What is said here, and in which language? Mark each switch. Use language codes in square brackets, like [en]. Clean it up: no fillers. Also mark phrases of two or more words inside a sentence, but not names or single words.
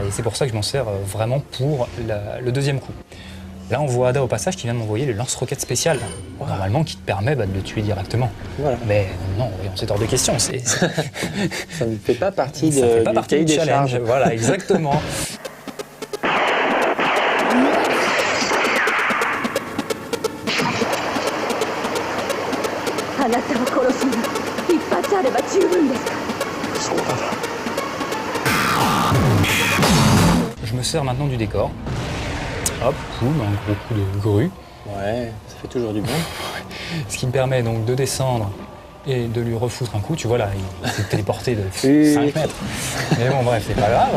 [fr] Et c'est pour ça que je m'en sers vraiment pour le deuxième coup. Là, on voit Ada au passage qui vient de m'envoyer le lance-roquette spécial, normalement qui te permet de le tuer directement. Voilà. Mais non, c'est hors de question. Ça ne fait pas partie du cahier des challenge. Voilà, exactement. [ja] あなたを殺すには一発あれば十分ですか。そうだな。 [fr] Je me sers maintenant du décor. Hop, boum, un gros coup de grue. Ouais, ça fait toujours du bien. Ce qui me permet donc de descendre et de lui refoutre un coup. Tu vois là, il s'est téléporté de 5 mètres. Mais bon, bref, c'est pas grave.